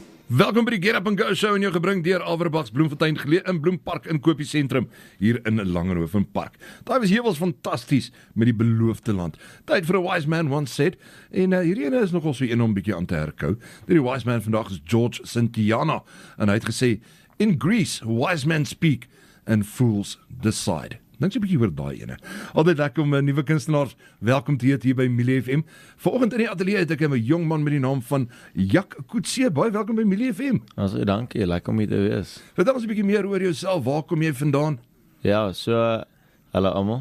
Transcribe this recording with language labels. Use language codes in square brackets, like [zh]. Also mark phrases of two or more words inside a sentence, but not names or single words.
[af] Welkom by die Get Up and Go show en jou gebring deur Alverbachs Bloemfontein geleë in Bloempark Inkopiesentrum hier in Langehoven Park. Daai was hewels fantasties met die beloofde land. Tyd vir 'n [en] wise man once said [af] en hierdie ene is nogal so een om 'n bietjie aan te herkou. Die [en] wise man [af] vandag is George Santayana en hy het gesê [en] in Greece wise men speak and fools decide. [af] Dink jy 'n bietjie oor daai ene. Altyd lekker om nuwe kunstenaars welkom te heet hier by Milie FM. Vanoggend in die ateljee het ek 'n jong man met die naam van Jak Coetzee. Baie welkom by Milie FM. Also, dankie, lekker om hier te wees. Vertel ons 'n bietjie meer oor jouself. Waar kom jy vandaan? Ja, so, hallo almal.